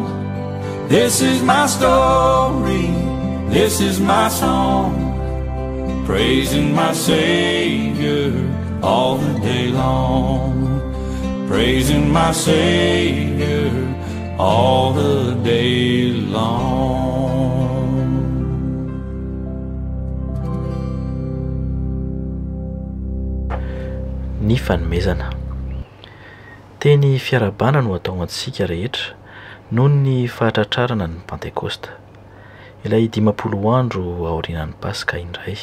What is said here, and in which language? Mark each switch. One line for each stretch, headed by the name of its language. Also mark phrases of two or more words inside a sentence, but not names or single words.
English: This is my story, this is my song, praising my Savior all the day long. Praising my Savior all the day long.
Malagasy: Ny fanomezana. Teny fiarabana no atao antsika rehetra noho ny fahatratrarana ny Pentekosta, ilay 50 andro aorianan'ny Paska indray.